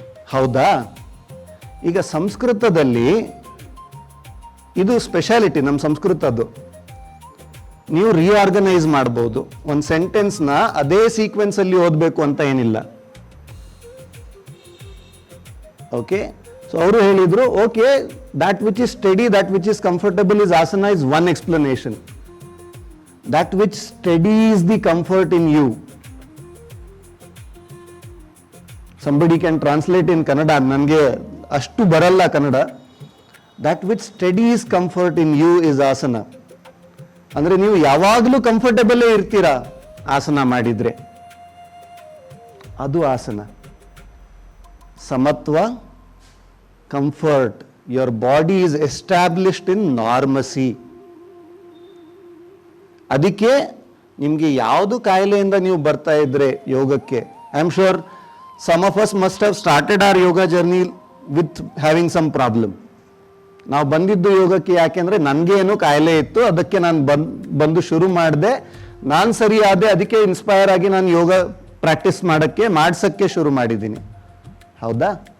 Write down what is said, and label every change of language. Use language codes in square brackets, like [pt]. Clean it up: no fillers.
[kn] ಹೌದಾ? ಈಗ ಸಂಸ್ಕೃತದಲ್ಲಿ ಇದು ಸ್ಪೆಷಾಲಿಟಿ, ನಮ್ಮ ಸಂಸ್ಕೃತದ್ದು. ನೀವು ರೀಆರ್ಗನೈಸ್ ಮಾಡ್ಬೋದು. ಒಂದು ಸೆಂಟೆನ್ಸ್ನ ಅದೇ ಸೀಕ್ವೆನ್ಸ್ ಅಲ್ಲಿ ಓದಬೇಕು ಅಂತ ಏನಿಲ್ಲ. [en] okay, [kn] ಸೊ ಅವರು ಹೇಳಿದ್ರು, [en] Okay, that which is steady, that which is comfortable is asana is one explanation. That which steadies the comfort in you. Somebody can translate in Kannada, [kn] ನನಗೆ ಅಷ್ಟು ಬರಲ್ಲ Kannada. [en] That which steadies comfort in you is asana. [kn] ಅಂದ್ರೆ ನೀವು ಯಾವಾಗಲೂ comfortable ಇರ್ತೀರಾ ಆಸನ ಮಾಡಿದ್ರೆ, ಅದು ಆಸನ. [en] ಸಮತ್ವ, comfort, your body is established in normacy. [kn] ಅದಕ್ಕೆ ನಿಮಗೆ ಯಾವುದು ಕಾಯಿಲೆಯಿಂದ ನೀವು ಬರ್ತಾ ಇದ್ರೆ ಯೋಗಕ್ಕೆ, [en] I am sure some of us must have started our yoga journey with having some problem. [kn] ನಾವು ಬಂದಿದ್ದು ಯೋಗಕ್ಕೆ ಯಾಕೆಂದ್ರೆ ನನಗೇನು ಕಾಯಿಲೆ ಇತ್ತು, ಅದಕ್ಕೆ ನಾನು ಬಂದು ಶುರು ಮಾಡಿದೆ, ನಾನು ಸರಿ ಆದೆ, ಅದಕ್ಕೆ ಇನ್ಸ್ಪೈರ್ ಆಗಿ ನಾನು ಯೋಗ ಪ್ರಾಕ್ಟೀಸ್ ಮಾಡ್ಸಕ್ಕೆ ಶುರು ಮಾಡಿದ್ದೀನಿ. ಹೌದಾ?